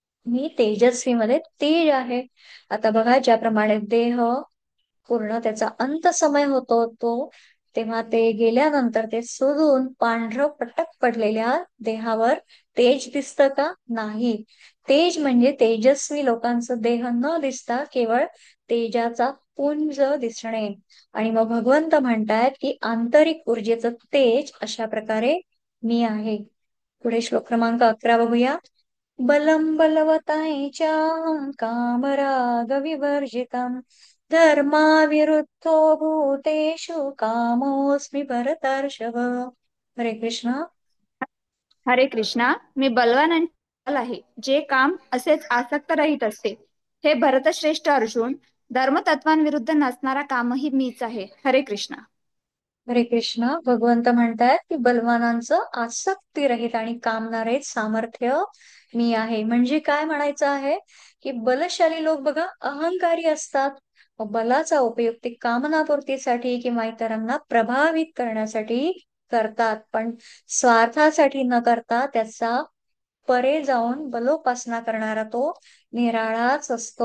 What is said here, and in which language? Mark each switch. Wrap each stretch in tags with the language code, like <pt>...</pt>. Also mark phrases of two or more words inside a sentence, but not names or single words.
<mr>मी तेजस्वी मध्ये तेज आहे. आता बघा, ज्याप्रमाणे देह पूर्ण त्याचा अंत समय होतो तो, तेव्हा ते गेल्यानंतर ते सुजून पांढरं पटक पडलेल्या देहावर तेज दिसतं का? नाही. तेज म्हणजे तेजस्वी लोकांचं देह न दिसता केवळ तेजाचा पुंज दिसणे. आणि मग भगवंत म्हणतायत की आंतरिक ऊर्जेचं तेज अशा प्रकारे मी आहे. पुढे श्लोक क्रमांक 11 बघूया.</mr> <sa>बलं बलवतांच्या कामराग विवर्जितम् धर्माविरुद्धो भूतेषु कामोऽस्मि भरतर्षभ.</sa> <hi>हरे कृष्ण. हरे कृष्णा,</hi> <mr>मी बलवान आणि बल आहे, जे काम असेच आसक्त रहित असते. हे भरतश्रेष्ठ अर्जुन, धर्मतत्वांविरुद्ध नसणारा कामही मीच आहे.</mr> <hi>हरे कृष्णा. हरे कृष्ण.</hi> <mr>भगवंत म्हणतायत की बलवानांचं आसक्ती रहित आणि कामनारहित सामर्थ्य मी आहे. म्हणजे काय म्हणायचं आहे की बलशाली लोक बघा अहंकारी असतात. मग बलाचा उपयोग ते कामनापूर्तीसाठी किंवा इतरांना प्रभावित करण्यासाठी करतात, पण स्वार्थासाठी न करता त्याचा परे जाऊन बलोपासना करणारा तो निराळाच असतो.</mr>